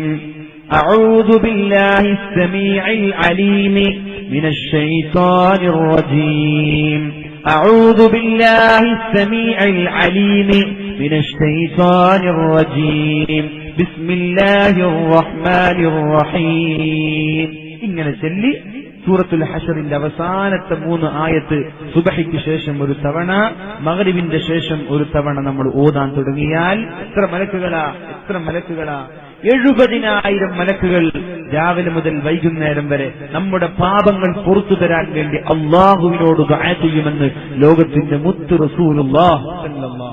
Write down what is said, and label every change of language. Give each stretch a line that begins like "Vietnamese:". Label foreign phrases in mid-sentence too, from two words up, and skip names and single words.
Arabic: أعوذ بالله السميع العليم من الشيطان الرجيم. أعوذ بالله السميع العليم من الشيطان الرجيم. بسم الله الرحمن الرحيم.
Malayalam: ഇങ്ങനെ ചൊല്ലി സൂറത്തുൽ ഹശ്റിന്റെ അവസാനത്തെ 3 ആയത്ത് സുബഹിക്ക് ശേഷം 1 തവണ, മഗ്രിബിന്റെ ശേഷം 1 തവണ നമ്മൾ ഓതാൻ തുടങ്ങിയാൽ എത്ര മലക്കുകളാ 70,000 മലക്കുകൾ രാവിലെ മുതൽ വൈകുന്നേരം വരെ നമ്മുടെ പാപങ്ങൾ പുറത്തു തരാൻ വേണ്ടി അള്ളാഹുവിനോട് ദുആ ചെയ്യുമെന്ന് ലോകത്തിന്റെ മുത്ത് റസൂലുള്ളാഹ് സല്ലല്ലാഹു.